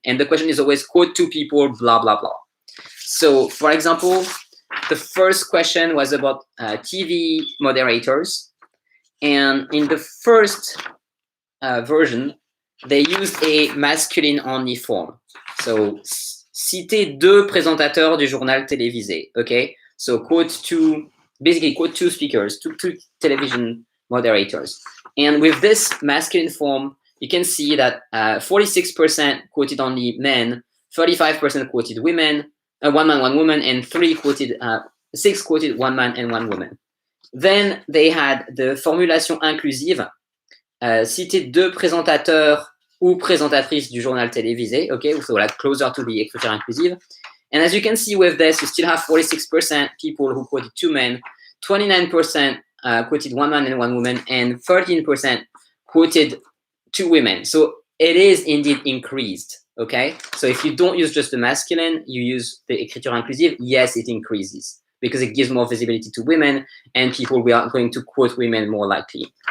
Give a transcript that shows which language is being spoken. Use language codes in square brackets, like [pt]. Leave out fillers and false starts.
[en] And the question is always quote 2 people, blah, blah, blah. So for example, the first question was about TV moderators. And in the first version, they used a masculine only form. [fr] So citer 2 présentateurs du journal télévisé, okay? [en] So basically quote 2 speakers, two television moderators. And with this masculine form, you can see that 46% quoted only men, 35% quoted women, 1 man, 1 woman, and 6 quoted 1 man and 1 woman. Then they had the formulation inclusive, [fr] citer 2 présentateurs ou présentatrices du journal télévisé, [en] okay, so like closer to the écriture inclusive. And as you can see with this, you still have 46% people who quoted 2 men, 29% quoted 1 man and 1 woman, and 13% quoted 2 women. So it is indeed increased, okay? So if you don't use just the masculine, you use the écriture inclusive, yes, it increases because it gives more visibility to women and people we are going to quote women more likely.